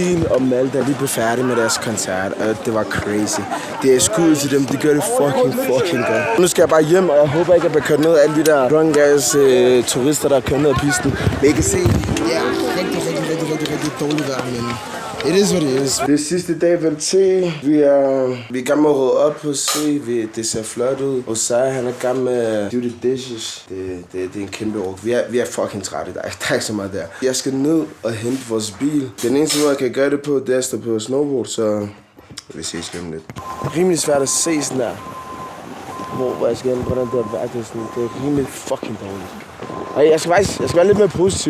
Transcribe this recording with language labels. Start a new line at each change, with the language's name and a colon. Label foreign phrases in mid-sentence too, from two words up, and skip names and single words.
Danish: og Malta, de blev færdige med deres koncert, og det var crazy. Det er skud til dem, de gør det fucking godt. Nu skal jeg bare hjem, og jeg håber ikke, at jeg bliver kørt ned af alle de der
English: drunk ass
Danish: turister, der er kørt ned af pisten. Men I kan se, det er rigtig dårligt vejr, men
English: it is what it is.
Danish: Det er sidste dag ved te. Vi er i gang med at rydde op på C. Det ser flot ud. Og så han er i gang med at
English: do the dishes.
Danish: Det er en kæmpe ork. Vi er fucking trætte. Der er ikke så meget der. Jeg skal ned og hente vores bil. Den eneste måde, jeg kan gøre det på, det er at stå på snowboard, så vi ses lige om lidt. Det er rimelig svært at se sådan der. Hvor jeg skal hen, hvordan det er værd. Det er rimelig fucking dårligt. Og jeg skal være lidt mere positiv.